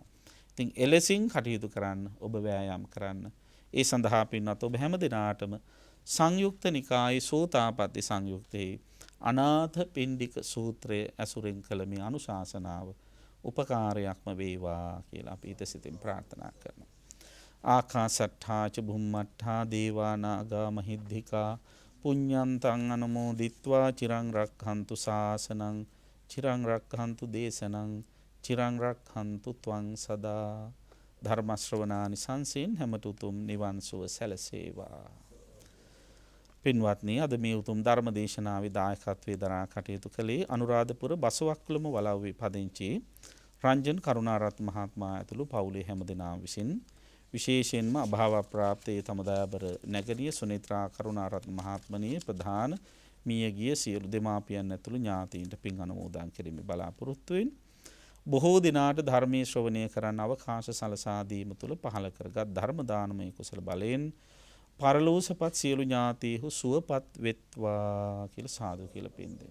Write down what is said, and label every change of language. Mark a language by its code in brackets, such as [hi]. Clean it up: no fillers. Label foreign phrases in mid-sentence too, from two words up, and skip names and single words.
[si] ඉතින් එලෙසින් කටයුතු කරන්න ඔබ වෑයම් කරන්න. ඒ සඳහා පින්වත් ඔබ හැම දිනාටම සංයුක්ත නිකායේ සෝතාපට්ටි සංයුක්තේ අනාථ පිණ්ඩික සූත්‍රය ඇසුරින් කළ මේ අනුශාසනාව උපකාරයක්ම වේවා කියලා අපි හිතසිතින් ප්‍රාර්ථනා කරනවා. [pi] ආකාසට්ඨා ච බුම්මට්ඨා දේවා නාග මහිද්దికා පුඤ්ඤන්තං අනුමෝදිත්වා චිරං රක්ඛන්තු ශාසනං චිරං රක්ඛන්තු දේශනං චිරං රක්ඛන්තු ත්වං සදා. [si] ධර්ම ශ්‍රවණානි සංසෙන් හැමත උතුම් නිවන් සුව සැලසේවා. පින්වත්නි, අද මේ උතුම් ධර්ම දේශනාවේ දායකත්වයේ දරා කටයුතු කළේ අනුරාධපුර බසවක්කුළම වලව්වේ පදිංචි රංජන් කරුණාරත්න මහත්මයා ඇතුළු පවුලේ හැමදෙනා විසින් විශේෂයෙන්ම අභාව ප්‍රාප්තයේ තම දයාබර නැගණිය සුනේත්‍රා කරුණාරත්න මහත්මණිය ප්‍රධාන මියගිය සියලු දෙමාපියන් ඇතුළු ඥාතීන්ට පින් අනුමෝදන් කිරීමේ බලාපොරොත්තු වෙන බොහෝ දිනාට ධර්මයේ ශ්‍රවණය කරන්න අවකාශ සලසා දීම තුළ පහළ කරගත් ධර්ම දානමය කුසල බලයෙන් පරලෝසපත් සියලු ඥාතීහු සුවපත් වෙත්වා කියලා සාදු කියලා පින් දෙන්න.